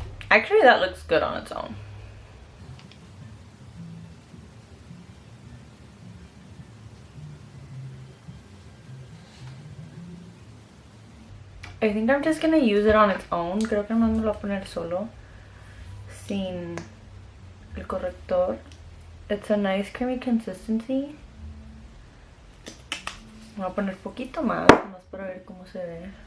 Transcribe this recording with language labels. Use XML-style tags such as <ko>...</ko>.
<en>Actually, that looks good on its own. I think I'm just gonna use it on its own.</en> <es>Creo que no me lo voy a poner solo, sin el corrector.</es> <en>It's a nice creamy consistency.</en> <es>Voy a poner poquito más para ver cómo se ve.</es>